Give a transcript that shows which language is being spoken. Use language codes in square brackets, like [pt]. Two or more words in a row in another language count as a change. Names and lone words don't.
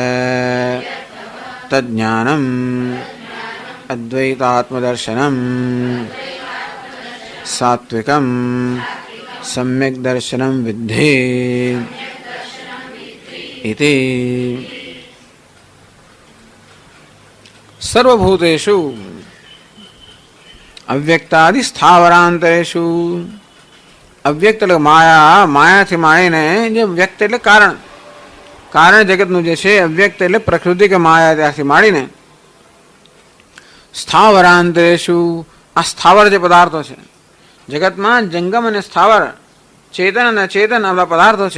[sa] तज्ज्ञानम् अद्वैतात्मदर्शनं सात्विकं सम्यक् दर्शनं विद्धि इति. सर्वभूतेषु अव्यक्तादि स्थावरान्तरेषु. [gu] અવ્યક્ત એટલે માયા, માયાથી માંડીને જે વ્યક્ત એટલે કારણ, કારણ જગતનું જે છે, અવ્યક્ત એટલે પ્રકૃતિ કે માયા, ત્યાંથી માંડીને સ્થાવરાંતરેષુ, આ સ્થાવર જે પદાર્થો છે જગતમાં, જંગમ અને સ્થાવર, ચેતન અને અચેતન આવા પદાર્થો છે.